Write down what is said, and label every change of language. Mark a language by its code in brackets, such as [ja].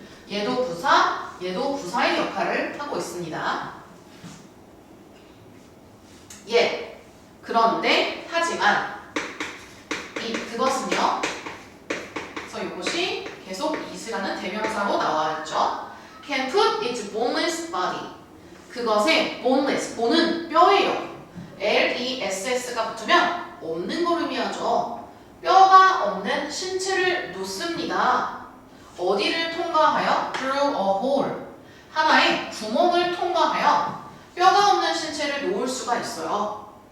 [ko] 얘도 부사, 얘도 부사의 역할을 하고 있습니다. 예. 그런데 하지만 그것은요. 그래서 이것이 계속 is라는 대명사로 나와있죠. [en] Can put its boneless body. [ko] 그것의 boneless, bon은 뼈예요. less가 붙으면 없는 걸 의미하죠. 뼈가 없는 신체를 놓습니다. 어디를 통과하여? [en] Through a hole. [ko] 하나의 구멍을 통과하여 뼈가 없는 신체를 놓을 수가 있어요.